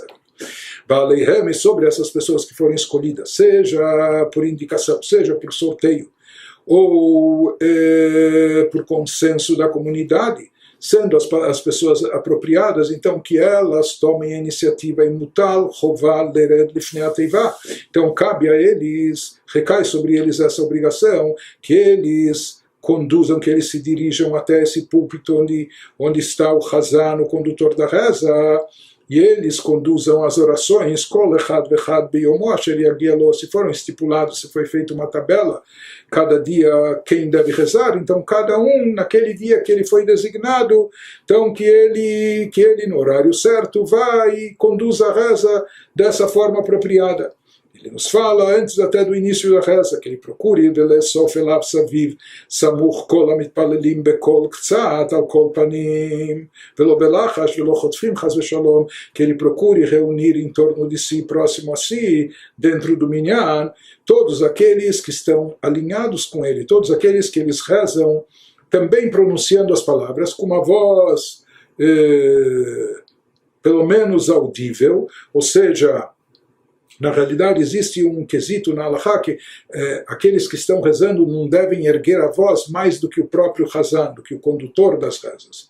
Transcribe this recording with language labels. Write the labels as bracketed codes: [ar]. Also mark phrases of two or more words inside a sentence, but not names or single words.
[pt] Baleihem, sobre essas pessoas que forem escolhidas, seja por indicação, seja por sorteio, ou por consenso da comunidade, sendo as pessoas apropriadas, então que elas tomem a iniciativa em [he] מוטל, חובה, לרדת, לפני התיבה. [pt] Então cabe a eles, recai sobre eles essa obrigação, que eles conduzam, que eles se dirijam até esse púlpito onde está o Hazan, o condutor da reza, e eles conduzam as orações, [he] כל אחד ואחד ביומו אשר יגיע לו, [pt] se foram estipulados, se foi feita uma tabela, cada dia quem deve rezar, então cada um naquele dia que ele foi designado, então que ele no horário certo vá e conduza a reza dessa forma apropriada. Ele nos fala, antes até do início da reza, que ele procure [he] סמוך כל המתפללים בקול קצת על כל פנים ולא בלחש ולא חוטפים חס ושלום, [pt] que ele procure reunir em torno de si, próximo a si, dentro do minyan, todos aqueles que estão alinhados com ele, todos aqueles que eles rezam, também pronunciando as palavras com uma voz pelo menos audível, ou seja, na realidade, existe um quesito na Halachá que aqueles que estão rezando não devem erguer a voz mais do que o próprio Hazan, do que o condutor das rezas.